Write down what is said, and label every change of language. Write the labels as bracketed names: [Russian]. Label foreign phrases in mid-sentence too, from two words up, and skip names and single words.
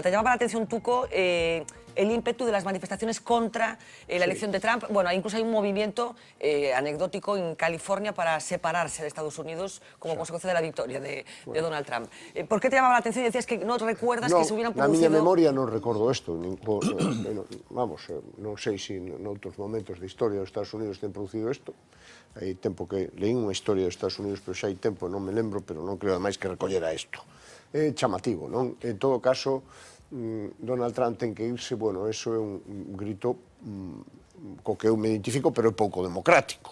[Spanish] ¿Te llamaba la atención, Tuco, el ímpetu de las manifestaciones contra la elección de Trump? Bueno, incluso hay un movimiento anecdótico en California para separarse de Estados Unidos como consecuencia de la victoria de Donald Trump. ¿Por qué te llamaba la atención? Decías que no recuerdas que se hubieran producido... [Galician] Na miña memoria non recordo isto. Vamos, non sei se noutros momentos de historia dos Estados Unidos ten producido isto. Hai tempo que leín unha historia dos Estados Unidos, pero xa hai tempo, non me lembro, pero non creo ademais que recollera isto. É chamativo, non? En todo caso, Donald Trump ten que irse, bueno, eso é un grito co que eu me identifico, pero é pouco democrático.